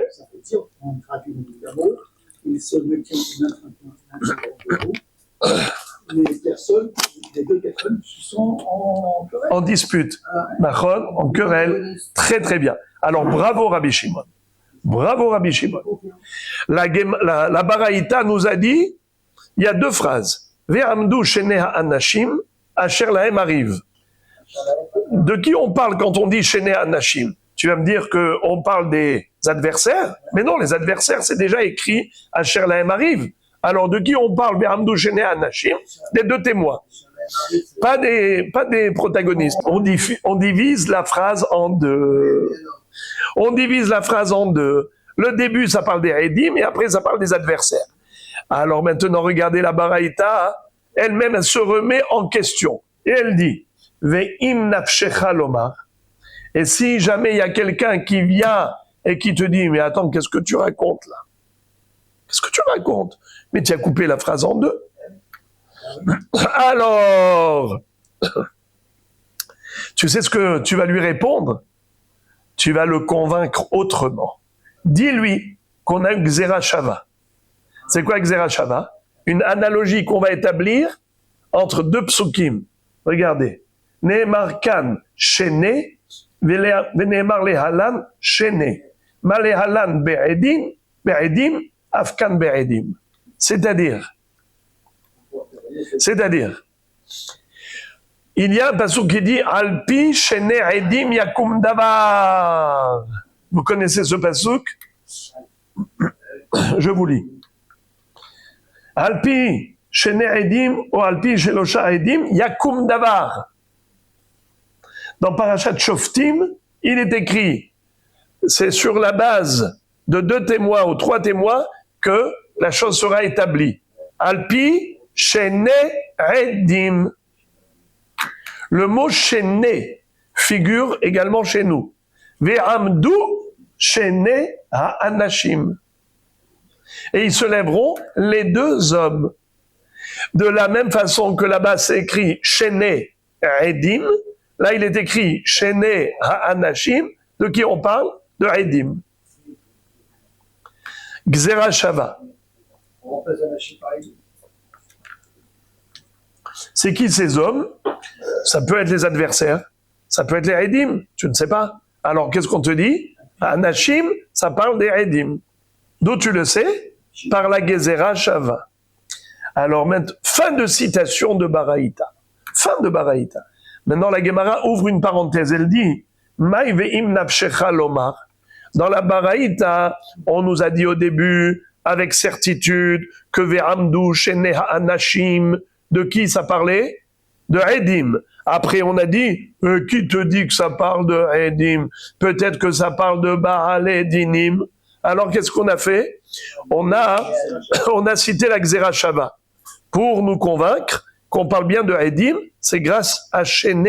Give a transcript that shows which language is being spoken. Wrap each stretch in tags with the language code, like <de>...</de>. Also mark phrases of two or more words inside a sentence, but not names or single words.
<fr>Ça veut dire, on traduit d'abord, il se maintient les personnes, les deux personnes sont en querelle. En dispute. Nachon, en querelle. Très très bien. Alors bravo Rabbi Shimon. Bravo Rabbi Shimon. La Baraïta nous a dit, il y a deux phrases.</fr> <he>ועמדו שני האנשים, אשר להם הריב.</he> <fr>De qui on parle quand on dit</fr> <he>שני האנשים?</he> <fr>Tu vas me dire qu'on parle des adversaires? Mais non, les adversaires, c'est déjà écrit</fr> <he>אשר להם הריב.</he> <fr>Alors de qui on parle?</fr> <he>ועמדו שני האנשים,</he> <fr>des deux témoins. Pas des protagonistes. On divise la phrase en deux. On divise la phrase en deux. Le début, ça parle des Edim, et après, ça parle des adversaires. Alors maintenant, regardez la Baraïta, elle-même, elle se remet en question. Et elle dit,</fr> <he>ואם נפשך לומר.</he> <fr>Et si jamais il y a quelqu'un qui vient et qui te dit, mais attends, qu'est-ce que tu racontes là? Qu'est-ce que tu racontes? Mais tu as coupé la phrase en deux. Alors, tu sais ce que tu vas lui répondre? Tu vas le convaincre autrement. Dis-lui qu'on a une</fr> <he>גזרה שווה.</he> <fr>C'est quoi</fr> <he>גזרה שווה?</he> <fr>Une analogie qu'on va établir entre deux psukim. Regardez.</fr> <he>נאמר כאן שני, ונאמר להלן שני. מה להלן בעדים, אף כאן בעדים.</he> <fr>C'est-à-dire, il y a un pasuk qui dit</fr> <he>על פי שני עדים יקום דבר.</he> <fr>Vous connaissez ce pasuk? Je vous lis.</fr> <he>על פי שני עדים או על פי שלושה עדים יקום דבר.</he> <fr>Dans Parashat Shoftim, il est écrit, c'est sur la base de 2 témoins ou 3 témoins que la chose sera établie.</fr> <he>על פי שני עדים.</he> <fr>Le mot shene figure également chez nous.</fr> <he>ועמדו שני האנשים.</he> <fr>Et ils se lèveront les 2 hommes. De la même façon que là-bas c'est écrit</fr> <he>שני עדים,</he> <fr>là il est écrit</fr> <he>שני האנשים.</he> <fr>De qui on parle? De edim.</fr> <he>גזרה שווה.</he> <fr>C'est qui ces hommes? Ça peut être les adversaires, ça peut être les Edim, tu ne sais pas. Alors qu'est-ce qu'on te dit? Anashim, ça parle des Edim. D'où tu le sais? Par la</fr> <he>גזרה שווה.</he> <fr>Alors maintenant, fin de citation de Baraïta. Fin de Baraïta. Maintenant la Gemara ouvre une parenthèse, elle dit</fr> <he>מאי ואם נפשך לומר.</he> <fr>Dans la Baraïta, on nous a dit au début, avec certitude, que</fr> <he>ועמדו שני האנשים.</he> <fr>De qui ça parlait? De Edim. Après, on a dit, qui te dit que ça parle de Edim? Peut-être que ça parle de</fr> <he>בעל הדינים.</he> <fr>Alors, qu'est-ce qu'on a fait? On a cité la</fr> <he>גזרה שווה.</he> <fr>Pour nous convaincre qu'on parle bien de Edim, c'est grâce à Shene.</fr>